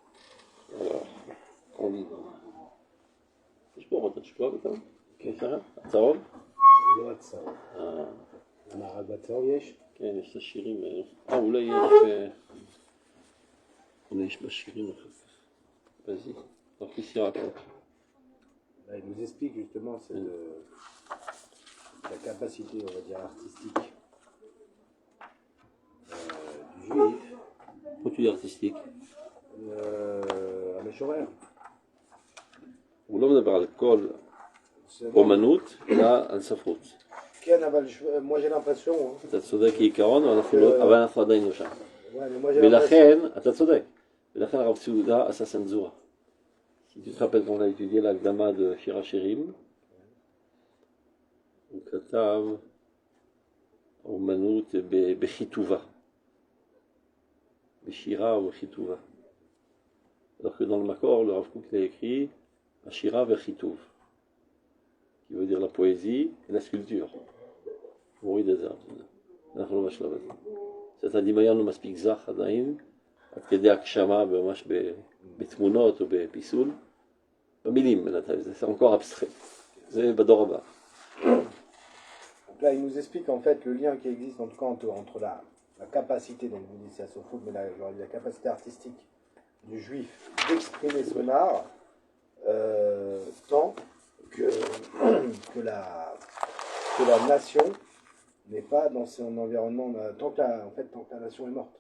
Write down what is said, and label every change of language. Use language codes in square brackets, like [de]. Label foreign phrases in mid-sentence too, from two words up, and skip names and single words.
[he] יש פה עוד התשובה בטח? כן. הצהוב? לא הצהוב. רק בצהוב יש? כן, יש את השירים האלה. אולי יש... אולי יש בשירים אחר כך. [fr] Vas-y, donc ici raconte. Il nous explique justement la capacité, on va dire, artistique du juif. Pourquoi tu dis artistique? [he] המשורר. הוא לא מדבר על כל אומנות, אלא על ספרות. כן, אבל [fr] moi j'ai l'impression... [he] אתה צודק כעיקרון, אבל אנחנו עדיין לא שם. ולכן, אתה צודק. ולכן הרב סעודה עשה צנזורה. [fr] Si tu te rappelles qu'on a étudié l'Akdama de Shir HaShirim, [he] הוא כתב אומנות בחיטובה. Beshira ou Chitouva. [fr] Alors que dans le Makor, le Rav Kook a écrit [he] השירה וחיטוב, [fr] qui veut dire la poésie et la sculpture. [he] מוריד את זה. אנחנו לא בשלב הזה. זאת הדמיון לא מספיק זך עדיין, עד כדי הגשמה ממש בתמונות או בפיסול. במילים בינתיים, זה [fr] encore abstrait. [he] זה בדור הבא. [fr] Donc là, il nous explique en fait le lien qui existe en tout cas entre la capacité, donc vous dites c'est à Sofouk, mais la capacité artistique du juif d'exprimer son art, tant que la nation n'est pas dans son environnement, tant que la nation est morte.